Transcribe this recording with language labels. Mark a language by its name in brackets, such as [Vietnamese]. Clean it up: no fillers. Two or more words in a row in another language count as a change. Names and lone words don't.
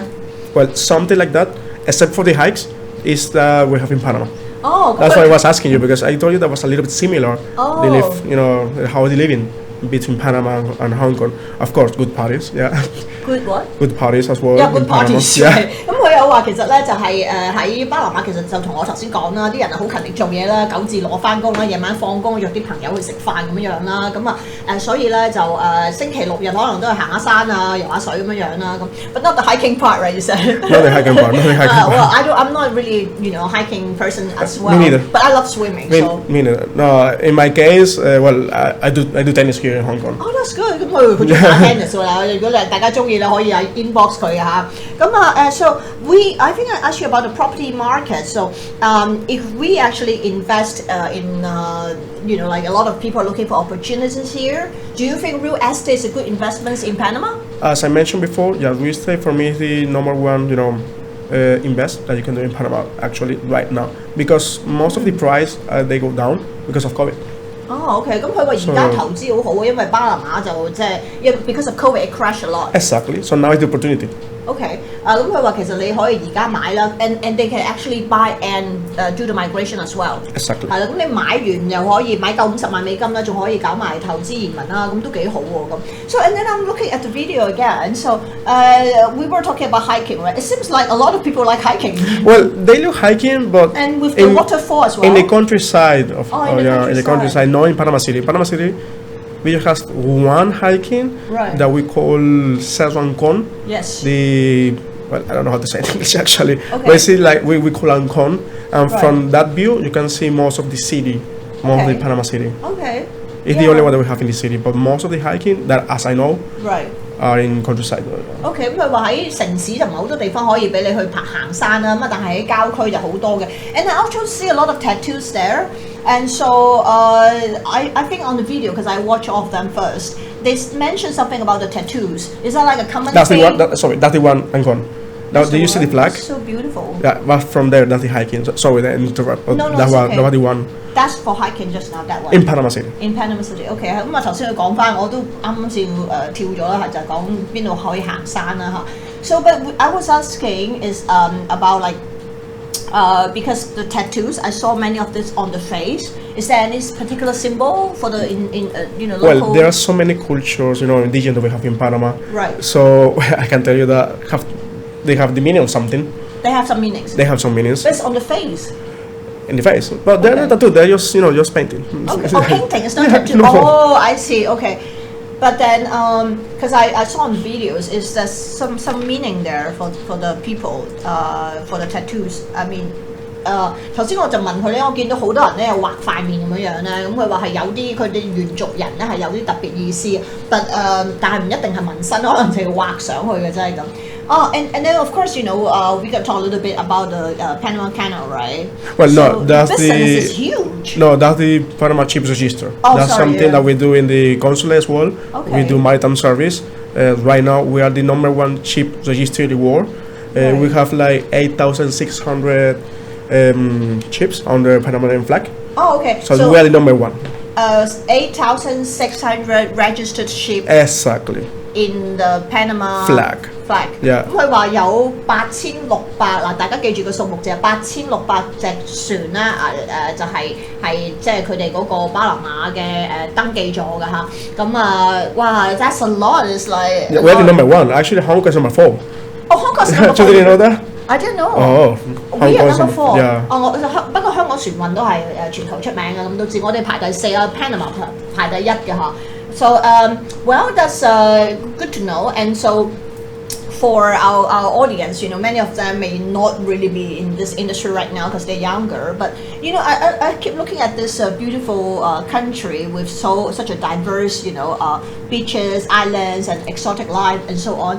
[English] Well, something like that, except for the hikes, is that we have in Panama. Oh, That's why I was asking you, because I told you that was a little bit similar. Oh. They live, how they living between Panama and Hong Kong. Of course, good parties, yeah. Good what? Good parties as well. Yeah, in good Panama. parties. Yeah. [Cantonese] 咁佢有話其實咧就係喺巴拿馬其實就同我頭先講啦，啲人好勤力做嘢啦，9至6返工啦，夜晚放工約啲朋友去食飯咁樣啦，咁所以咧就星期6日可能都係行下山啊、游下水咁樣啦，咁 [English] But not the hiking part, right? You said. Not the hiking part. Not the hiking part. Well, I'm not really hiking person as well. Me neither. But I love swimming. So. Me neither. No, in my case, I do tennis here in Hong Kong. Oh, that's good. [Cantonese] 咁佢中意打 tennis 喎啦。如果大家中意咧，可以inbox 佢嚇。 [English] 咁 so I think I asked you about the property market. So if we actually invest in like a lot of people are looking for opportunities here, do you think real estate is a good investment in Panama? As I mentioned before, real estate for me is the number one, invest that you can do in Panama actually right now, because most of the price they go down because of COVID. [Cantonese] OK， 咁佢話而家投資好好啊，因為巴拿馬就即係 [English] because of COVID it crashed a lot. Exactly. So now is the opportunity. OK， [Cantonese] 咁佢話其實你可以而家買啦 [English] and they can actually buy and do the migration as well. Exactly. [Cantonese] 係啦，咁你買完又可以買夠50萬美金啦，仲可以搞埋投資移民啦，咁都幾好喎咁。 [English] So and then I'm looking at the video again. So we were talking about hiking, right? It seems like a lot of people like hiking. Well, they do hiking, but And with the waterfall as well. in the countryside of in the countryside, not in Panama City. Panama City, we just have one hiking that we call Con. Yes. I don't know how to say it in English actually. Okay. But it's like we call Ancon, and from that view you can see most of the city, most of the Panama City. Okay. It's the only one that we have in the city, but most of the hiking that, as I know, Right. are in countryside. [Cantonese] OK， 咁佢話喺城市就唔係好多地方可以俾你去行山啦，咁但係喺郊區就好多嘅。 [English] And I also see a lot of tattoos there. And so I think on the video, because I watch all of them first, they mentioned something about the tattoos. Is that like a common That's thing? that's the one. I'm gone. Now, do you see the flag? So beautiful. Yeah, but from there, that's the hiking. Sorry, that interrupt. No, that it's one, okay. that was the one That's for hiking just now, that one. in Panama City. In Panama City, [Cantonese] OK 咁啊頭先佢講翻，我都啱先跳咗啦，就係講邊度可以行山啦嚇。 [English] So but I was asking is about like because the tattoos I saw many of this on the face. Is there any particular symbol for the local? Well, there are so many cultures, indigenous that we have in Panama. Right. So I can tell you that they have the meaning of something. They have some meanings. They have some meanings. But it's on the face. In the face, but they're not tattoo. They're just just painting. Okay. Oh, painting. It's not tattoo. No. Oh, I see. Okay. But then, because I saw on videos, is there some meaning there for the people for the tattoos? I mean, [Cantonese] 頭先我就問佢咧，我見到好多人咧有畫塊面咁樣樣咧，咁佢話係有啲佢哋原族人咧係有啲特別意思，但係唔一定係紋身，可能就係畫上去嘅真係咁。 [English] Oh, and then of course, we got to talk a little bit about the Panama Canal, right? Well, so no, that's business is huge. No, that's the Panama Chips Register. Oh, that's sorry, something that we do in the consulate as well. Okay. We do maritime service. Right now, we are the #1 ship register in the world. Right. We have like 8,600 ships under Panamanian flag. Oh, okay. So we are the #1. 8,600 registered ships. Exactly. In the Panama flag. Yeah. [Cantonese] 咁佢話有8600嗱，大家記住個數目就係8600隻船啦，就係即係佢哋嗰個巴拿馬嘅登記咗㗎嚇。 [English] 咁哇 ，that's a lot. It's like Yeah, we're the #1. Actually, Hong Kong is #4. Oh, Hong Kong is number 4. So did you know that? I didn't know. Oh, We are number 4. Yeah. [Cantonese] 不過香港船運都係全球出名嘅，咁都知我哋排第4啊 ，Panama 排第1嘅嚇。 [English] So well, that's good to know. And so for our audience, many of them may not really be in this industry right now because they're younger. But I keep looking at this beautiful country with such a diverse, beaches, islands, and exotic life, and so on.